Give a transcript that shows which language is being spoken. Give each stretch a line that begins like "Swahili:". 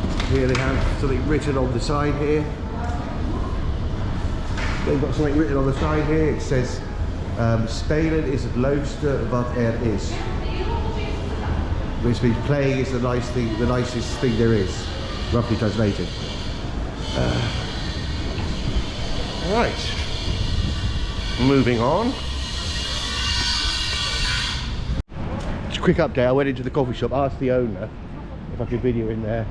English: Here they have something written on the side here. They've got something written on the side here. It says,
Dutch: Spelen is het leukste wat is.
English: Which means playing is the nicest thing there is, roughly translated. Right, moving on. Just a quick update. I went into the coffee shop, asked the owner if I could video in there.